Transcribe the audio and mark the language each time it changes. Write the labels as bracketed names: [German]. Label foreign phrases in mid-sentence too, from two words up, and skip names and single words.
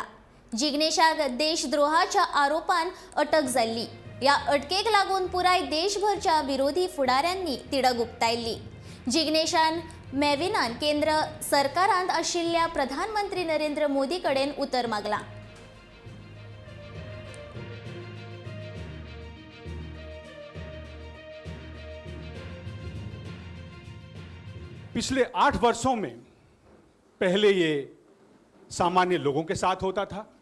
[Konkani] जिग्नेशाक देशद्रोहाच्या आरोपान अटक जाल्ली। या अटकेक लागून पुराय देशभरच्या विरोधी फुडाऱ्यांनी तिडक उक्तायल्ली। जिग्नेशान मेविनान केंद्र सरकारांत आशिल्ल्या प्रधानमंत्री नरेंद्र मोदी कडेन उतर मागला। [Hindi] पिछले 8 वर्षों में पहले ये सामान्य लोगों के साथ होता था,